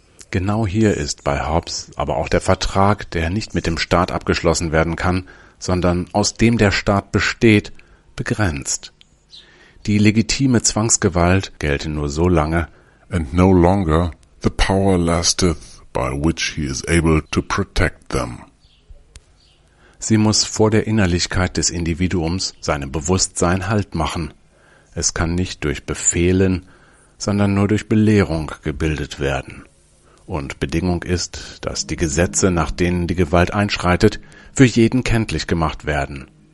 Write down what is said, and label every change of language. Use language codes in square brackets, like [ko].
[de] Genau hier ist bei Hobbes aber auch der Vertrag, der nicht mit dem Staat abgeschlossen werden kann, sondern aus dem der Staat besteht, begrenzt. Die legitime Zwangsgewalt gelte nur so lange, [en] and no longer the power lasteth, by which he is able to protect them. [de] Sie muss vor der Innerlichkeit des Individuums seinem Bewusstsein Halt machen. Es kann nicht durch Befehlen, sondern nur durch Belehrung gebildet werden. Und Bedingung ist, dass die Gesetze, nach denen die Gewalt einschreitet, für jeden kenntlich gemacht werden.